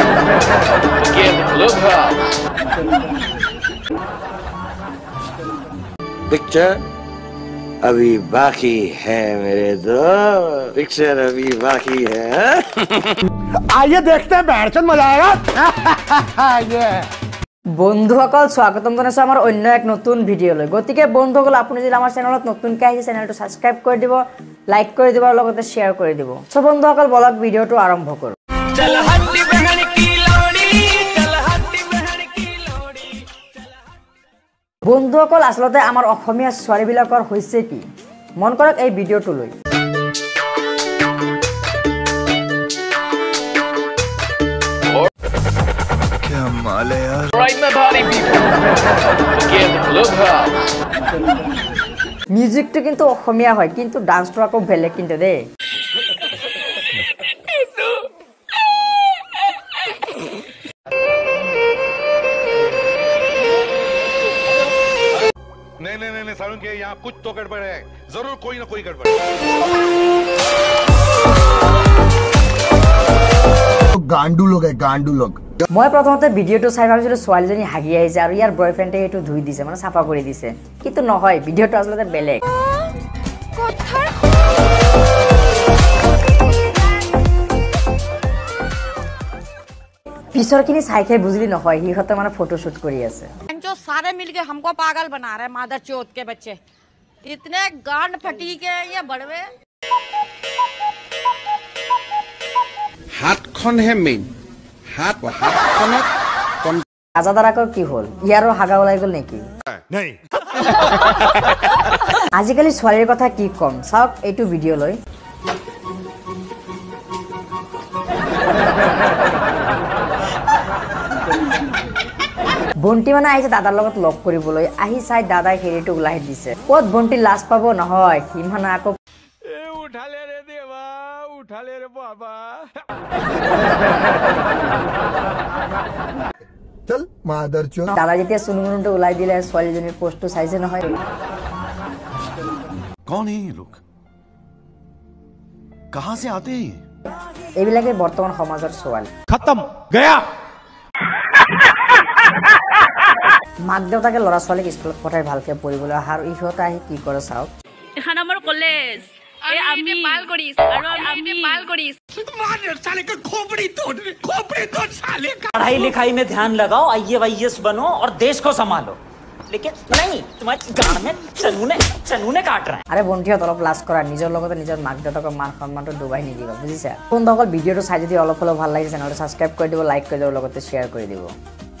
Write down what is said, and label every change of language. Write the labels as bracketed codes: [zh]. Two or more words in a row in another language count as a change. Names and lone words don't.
[hi] पिक्चर अभी बाकी है मेरे दोस्त, पिक्चर अभी बाकी है। आइए देखते हैं, बैठ मजा आएगा। [as] বন্ধুসকল স্বাগতম জনাইছো আমাৰ অন্য এক নতুন ভিডিঅ'লৈ। গতিকে বন্ধুসকল আপুনি যদি আমাৰ চেনেলত নতুনকৈ আহিছে চেনেলটো সাবস্ক্ৰাইব কৰি দিব, লাইক কৰি দিব আৰু লগতে শ্বেয়াৰ কৰি দিব। সো বন্ধুসকল বলক ভিডিঅ'টো আৰম্ভ কৰো। [hi] चल हट्टी बहन की लोड़ी, चल हट्टी बहन की लोड़ी। [as] বন্ধুসকল আসলতে আমাৰ অসমীয়া ছোৱালীবিলাকৰ হৈছে কি মন কৰক এই ভিডিঅ'টো লৈ। মিউজিকটো কিন্তু অসমীয়া হয় কিন্তু ডান্সটো আকৌ বেলেগ কিন্তু দে। [hi] नहीं सारुण के यहाँ कुछ तो गड़बड़ है, जरूर कोई ना कोई गड़बड़। गांडू लोग है, गांडू लोग। [as] মই প্ৰথমতে ভিডিঅ'টো চাই ভাবিছিলো ছোৱালীজনী হাগি আহিছে আৰু ইয়াৰ বয়ফ্ৰেণ্ডে এইটো ধুই দিছে, মানে সাফা কৰি দিছে, কিন্তু নহয়, ভিডিঅ'টো আসলে বেলেগ। পিছৰখিনি চাইকে বুঝলি নহয় হিহঁতে মানে ফটো শুট কৰি আছে। [hi] जो सारे मिलके हमको पागल बना रहे मादर चौथ के बच्चे, इतने गांड फटी के ये बड़वे। हाथखन है मेन, हाथखनक [as] আজাদাৰ আকৌ কি হ'ল, ইয়াৰো হাগা ওলাই গ'ল নেকি? [hi] नहीं [as] আজিকালি ছোৱালীৰ কথা কি কম, চাওক এইটো ভিডিঅ' লৈ। বন্টি মানে আহিছে দাদাৰ লগত লগ কৰিবলৈ, আহি চাই দাদাই হেৰিটো ওলাই দিছে। ক'ত বন্টি লাজ পাব নহয়, সি মানে আকৌ [hi] उठाले रे देवा, उठाले रे बाबा। चल मादर चोद। [as] দাদা যেতিয়া চুনুমুনুটো ওলাই দিলে ছোৱালীজনীৰ পোষ্টটো চাইছে নহয়। [hi] कौन है ये लोग, कहां से आते हैं? [as] এইবিলাকে বৰ্তমান সমাজৰ ছোৱালী। [hi] खत्म गया। [as] মাক দেউতাকে ল'ৰা ছোৱালীক স্কুলত পঠাই ভালকে পঢ়িবলৈ আৰু ইহঁতে আহি কি কৰে চাওক। এখন আমাৰ কলেজ আমি পাল কৰিছ আৰু আমি পাল কৰিছ। [hi] पढ़ाई लिखाई में ध्यान लगाओ, IAS बनो और देश को संभालो, लेकिन नहीं तुम्हारे गांड में चनूने काट रहा है। [as] আরে বন্ধুহঁত অলপ লাজ কৰা, নিজৰ লগতে নিজৰ মাক দেউতাকৰ মান সন্মানটো ডুবাই নিদিবা, বুজিছা? বন্ধুসকল ভিডিঅ'টো চাই যদি অলপ ভাল লাগিছে চেনেলটো সাবস্ক্ৰাইব কৰি দিব, লাইক কৰি দিব, লগতে শ্বেয়াৰ কৰি দিব।